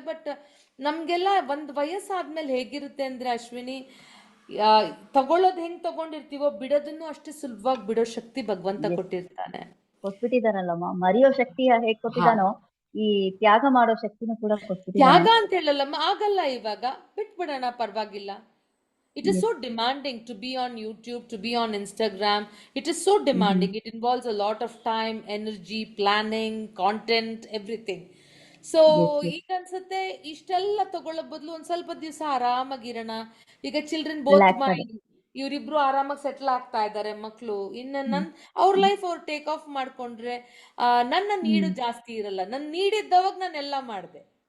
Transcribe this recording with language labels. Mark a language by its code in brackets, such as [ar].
[kn] But ನಮ್ಗೆಲ್ಲ ಒಂದ್ ವಯಸ್ಸಾದ್ಮೇಲೆ ಹೇಗಿರುತ್ತೆ ಅಂದ್ರೆ ಅಶ್ವಿನಿ, ತಗೊಳ್ಳೋದ್ ಹೆಂಗ್ ತಗೊಂಡಿರ್ತೀವೋ ಬಿಡೋದನ್ನು ಅಷ್ಟೇ ಸುಲಭವಾಗಿ ಬಿಡೋ ಶಕ್ತಿ ಭಗವಂತ ಕೊಟ್ಟಿರ್ತಾನೆ. ಕೊಟ್ಬಿಟ್ಟಿದಾರಲ್ಲಮ್ಮ, ಮರೆಯೋ ಶಕ್ತಿ ಹೇಗ್ ಕೊಟ್ಟಿದಾನೋ ಈ ತ್ಯಾಗ ಮಾಡೋ ಶಕ್ತಿನೂ ಕೂಡ ಕೊಟ್ಬಿಟ್ಟಿದ್ದಾನೆ. ತ್ಯಾಗ ಅಂತ ಹೇಳಲ್ಲಮ್ಮ, ಆಗಲ್ಲ ಇವಾಗ ಬಿಟ್ಬಿಡೋಣ ಪರವಾಗಿಲ್ಲ. [en] It is so demanding to be on YouTube, to be on Instagram. It is so demanding. It involves a lot of time, energy, planning, content, everything. [kn] So ಈಗ ಅನ್ಸುತ್ತೆ ಇಷ್ಟೆಲ್ಲ ತಗೊಳ್ಳೋ ಬದಲು ಒಂದ್ ಸ್ವಲ್ಪ ದಿವಸ ಆರಾಮಾಗಿರೋಣ. ಈಗ ಚಿಲ್ಡ್ರನ್ ಬೋತ್ ಮೈಂಡ್ ಇವರಿಬ್ರು ಆರಾಮಾಗಿ ಸೆಟ್ಲ್ ಆಗ್ತಾ ಇದ್ದಾರೆ ಮಕ್ಳು. ಇನ್ನ ಅವ್ರ ಲೈಫ್ ಅವ್ರು ಟೇಕ್ ಆಫ್ ಮಾಡ್ಕೊಂಡ್ರೆ ನನ್ನ ನೀಡು ಜಾಸ್ತಿ ಇರಲ್ಲ. ನನ್ ನೀಡಿದ್ದವಾಗ ನಾನು ಎಲ್ಲ ಮಾಡಿದೆ.